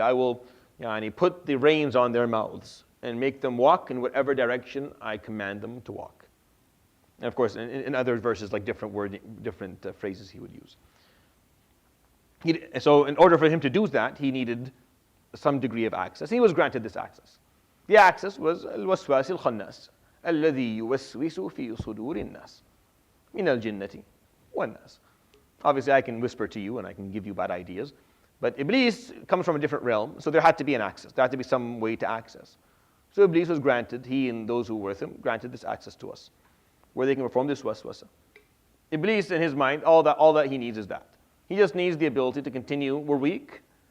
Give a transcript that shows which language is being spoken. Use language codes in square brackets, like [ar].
[en] I will put the reins on their mouths and make them walk in whatever direction I command them to walk. And of course, in other verses, like different phrases he would use. So in order for him to do that, he needed some degree of access. He was granted this access. The access was [ar] الوسواس الخناس الذي يوسوس في صدور الناس من الجنة والناس. [en] Obviously, I can whisper to you and I can give you bad ideas, but Iblis comes from a different realm, so there had to be an access. There had to be some way to access. So Iblis was granted, he and those who were with him, granted this access to us, where they can perform this waswasa. Iblis, in his mind, all that he needs is that. He just needs the ability to continue. We're weak.